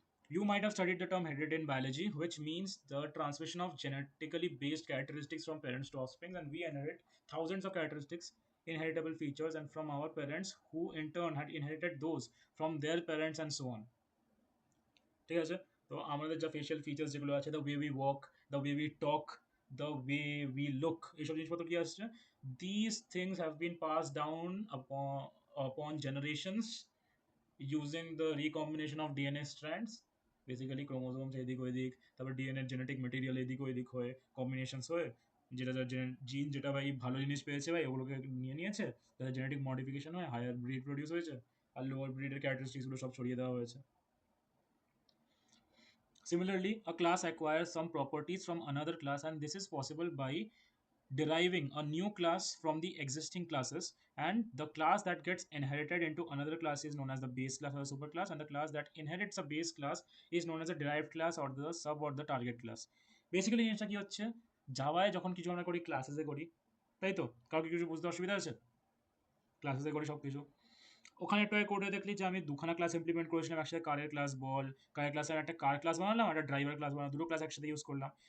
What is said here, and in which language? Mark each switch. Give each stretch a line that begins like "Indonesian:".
English: You might have studied the term heredity in biology, which means the transmission of genetically based characteristics from parents to offspring, and we inherit thousands of characteristics, inheritable features, and from our parents, who in turn had inherited those from their parents, and so on.
Bangla: ঠিক আছে? তো আমাদের যা facial features যেগুলো আছে,
English: the way we walk, the way we talk, the way we look,
Bangla: এইসব জিনিসপত্র কি আসছে,
English: this things have been pass down upon generations using the recombination of DNA strands,
Bangla: basically chromosomes এদিক ওইদিক, তারপর ডিএনএর জেনেটিক মেটেরিয়াল এদিক ওইদিক হয়ে কম্বিনেশনস হয়ে, যেটা যার জিন যেটা ভাই ভালো জিনিস পেয়েছে ভাই ওগুলোকে নিয়ে নিয়েছে, তাদের জেনেটিক মডিফিকেশন হয়, হায়ার ব্রিড প্রডিউস হয়েছে, আর লোয়ার ব্রিডের ক্যারেক্টারিস্টিক্সগুলো সব ছড়িয়ে দেওয়া হয়েছে।
English: Similarly, a class acquires some properties from another class, and this is possible by deriving a new class from the existing classes, and the class that gets inherited into another class is known as the base class or the superclass, and the class that inherits a base class is known as a derived class or the sub or the target class.
Bangla: Basically জিনিসটা কি হচ্ছে, জাভায় যখন কিছু আমরা করি ক্লাসেসে করি, তাই তো? কাউকে কিছু বুঝতে অসুবিধা আছে? ক্লাসেসে করি সব কিছু, ওখানে ট্রাই করে দেখলি যে আমি দুখানা ক্লাস ইমপ্লিমেন্ট করেছিলাম একসাথে, কারের ক্লাস বল, কারের ক্লাসের একটা কার ক্লাস বানালাম, একটা ড্রাইভার ক্লাস বানালাম, দুটো ক্লাস একসাথে ইউজ করলাম।